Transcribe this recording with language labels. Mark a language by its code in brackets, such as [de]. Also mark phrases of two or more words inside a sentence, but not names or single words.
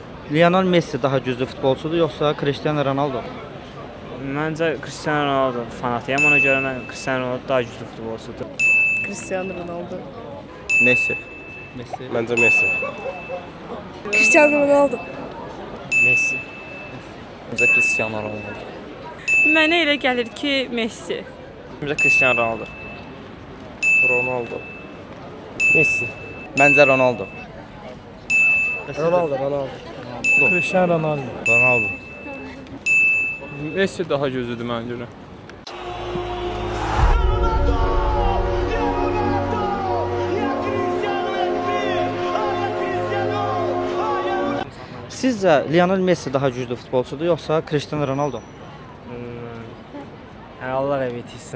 [az] Lionel Messi daha güclü futbolçudur yoxsa Cristiano Ronaldo? Məncə Cristiano Ronaldo fanatıyam. Ona görə mən Cristiano Ronaldo daha güclü futbolçudur. Cristiano Ronaldo. Messi. Messi. [tr] Bence Messi. Cristiano Ronaldo. Messi. Bence Cristiano Ronaldo. [az] Mənə elə gəlir ki, Messi. [tr] Bence Cristiano Ronaldo. Ronaldo. Messi. Bence Ronaldo. Ronaldo. Cristiano Ronaldo. Ronaldo. [az] Messi daha gözüdür mənə görə. Sizcə Lionel Messi daha güclü futbolçudur yoxsa Cristiano Ronaldo? Allah rəhmət etsin.